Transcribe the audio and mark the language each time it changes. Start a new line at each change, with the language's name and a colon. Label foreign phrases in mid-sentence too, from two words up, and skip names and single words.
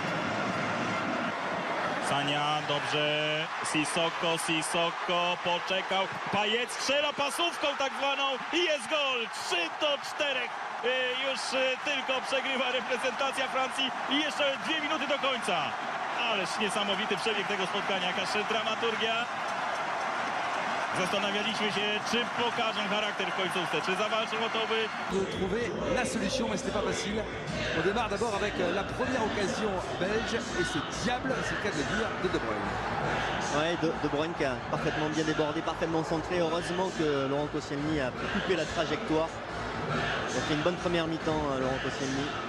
Polish: Sania, dobrze, Sissoko poczekał, Payet strzela pasówką tak zwaną i jest gol, 3-4. Już tylko przegrywa reprezentacja Francji i jeszcze 2 minuty do końca. Ależ niesamowity przebieg tego spotkania, jakaż dramaturgia. Zastanawialiśmy się, czy pokażą charakter w końcówce, czy zawalczą o to, by
French: trouver la solution, mais ce n'est pas facile. On démarre d'abord avec la première occasion belge et ce diable, c'est le cas de le dire, de De Bruyne. Ouais, de Bruyne qui a parfaitement bien débordé, parfaitement centré. Heureusement que Laurent Koscielny a pu couper la trajectoire. Il a fait une bonne première mi-temps, Laurent Koscielny.